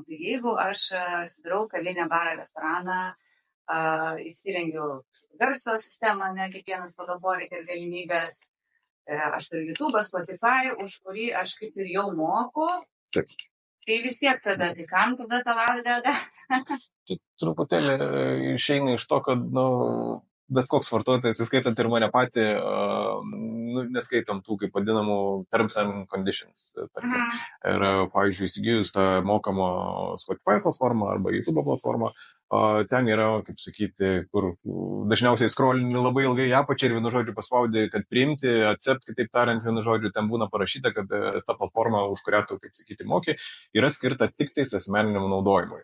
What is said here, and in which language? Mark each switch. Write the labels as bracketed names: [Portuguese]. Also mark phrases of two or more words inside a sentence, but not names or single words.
[Lithuanian] Tai jeigu aš atsidarau kavinę, barą, restoraną, įsirengiu garso sistemą, ne kiekvienas pagal poreikį ir galimybės, aš turiu YouTube, Spotify, už kurį aš kaip ir jau moku, Taip. tai vis tiek tada, tai kam tada tą latgalą? Tai truputėlį išeina iš to, kad, bet koks vartotojas, įskaitant ir mane patį, neskaitom tų, kaip vadinamų, [English] terms and conditions. [Lithuanian] Ir, pavyzdžiui, įsigijus tą mokamą Spotify platformą arba YouTube platformą, ten yra, kaip sakyti, kur dažniausiai scrollini labai ilgai apačią ir vienu žodžiu paspaudi, kad priimti, accept, kitaip tariant, vienu žodžiu, ten būna parašyta, kad ta platforma, už kurią tu, kaip sakyti, moki, yra skirta tik tais asmeniniam naudojimui.